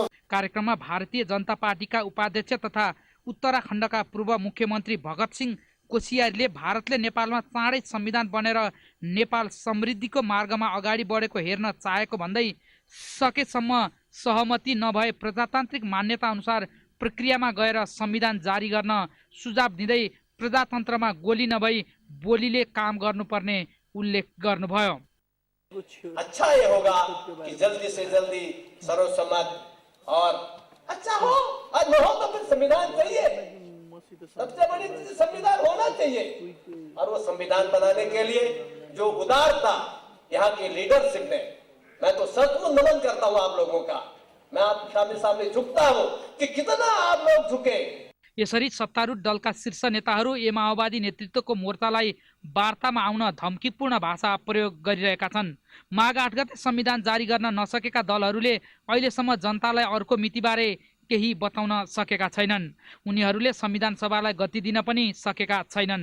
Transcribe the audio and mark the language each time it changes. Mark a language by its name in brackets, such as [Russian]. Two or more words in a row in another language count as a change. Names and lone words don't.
[Nepali] कार्यक्रममा भारतीय जनता पार्टीका उपाध्यक्ष तथा उत्तराखण्डका पूर्व मुख्यमन्त्री भगत सिंह कोसियारीले भारतले नेपालमा चाँडै संविधान बनेर नेपाल समृद्धिको मार्गमा अगाडि बढेको हेर्न चाहेको भन्दै सकेसम्म सहमति नभए प्रजातान्त्रिक मान्यता अनुसार प्रक्रियामा गएर संविधान जारी गर्न सुझाव दिँदै प्रजातन्त्रमा गोली नभई बोलीले काम गर्नुपर्ने उल्लेख गर्नुभयो। [Hindi] अच्छा ये होगा कि जल्दी से जल्दी सर्वसम्मत और अच्छा हो, और न हो तो फिर संविधान चाहिए, सबसे बड़ी चीज संविधान होना चाहिए। और वो संविधान बनाने के लिए जो उदारता यहाँ की लीडरशिप ने, मैं तो सचमुच नमन करता हूँ आप लोगों का। मैं आपके सामने झुकता हूँ कि कितना आप लोग झुके। [Nepali] यसरी सत्तारूढ दलका शीर्ष नेताहरू ए माओवादी नेतृत्वको मोर्चालाई वार्तामा आउन धम्कीपूर्ण भाषा प्रयोग गरिरहेका छन्। माघ 8 गते संविधान जारी गर्न नसकेका दलहरूले अहिलेसम्म जनतालाई अर्को मितिबारे केही बताउन सकेका छैनन्। उनीहरूले संविधान सभालाई गति दिन पनि सकेका छैनन्।